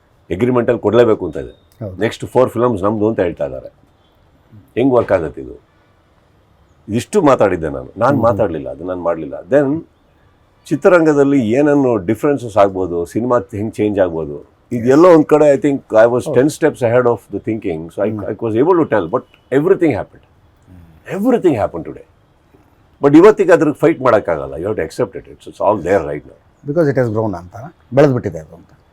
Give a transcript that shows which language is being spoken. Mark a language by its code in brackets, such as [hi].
[kn] ಎಗ್ರಿಮೆಂಟಲ್ಲಿ ಕೊಡಲೇಬೇಕು ಅಂತ ಇದೆ. ನೆಕ್ಸ್ಟ್ 4 ಫಿಲಮ್ಸ್ ನಮ್ಮದು ಅಂತ ಹೇಳ್ತಾ ಇದ್ದಾರೆ. ಹೆಂಗೆ ವರ್ಕ್ ಆಗುತ್ತೆ ಇದು? ಇಷ್ಟು ಮಾತಾಡಿದ್ದೆ ನಾನು ಮಾತಾಡಲಿಲ್ಲ, ಅದು ನಾನು ಮಾಡಲಿಲ್ಲ. ದೆನ್ ಚಿತ್ರರಂಗದಲ್ಲಿ ಏನನ್ನು ಡಿಫ್ರೆನ್ಸಸ್ ಆಗ್ಬೋದು, ಸಿನಿಮಾ ಹೆಂಗೆ ಚೇಂಜ್ ಆಗ್ಬೋದು, ಇದೆಲ್ಲೋ ಒಂದು ಕಡೆ [en] I think I was 10 steps ahead of the thinking. So I was able to tell, but everything happened. Everything happened today. [kn] But ಇವತ್ತಿಗೆ ಅದ್ರಿಗೆ ಫೈಟ್ ಮಾಡೋಕ್ಕಾಗಲ್ಲ. [en] You have to accept it. It's all there right now. Because it has grown ಅಂತ, [kn] ಬೆಳೆದ್ಬಿಟ್ಟಿದೆ ಅದು ಅಂತ.